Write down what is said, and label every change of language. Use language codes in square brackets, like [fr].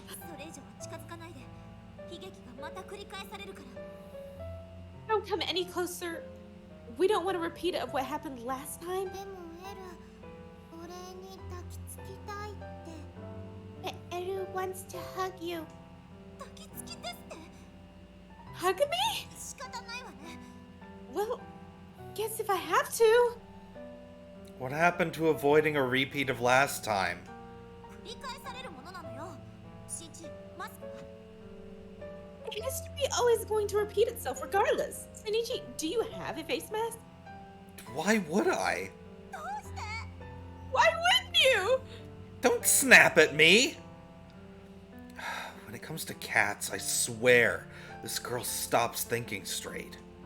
[ja] それ以上近づかないで悲劇がまた繰り返されるから [en] Don't come any closer. We don't want a repeat of what happened last time. [ja] でもエルお礼に抱きつきたいって [en] But Edu wants to hug you. [ja] 抱きつきですって [en] Hug me? [ja] 仕方ないわね [en] Well, guess if I have to. What happened to avoiding a repeat of last time? [ja] 繰り返されるものなのよシンジマスクは [en] History always going to repeat itself regardless. Senichi, do you have a face mask? Why would I? [ja] どうして [en] Why wouldn't you? Don't snap at me! When it comes to cats, I swear, this girl stops thinking straight.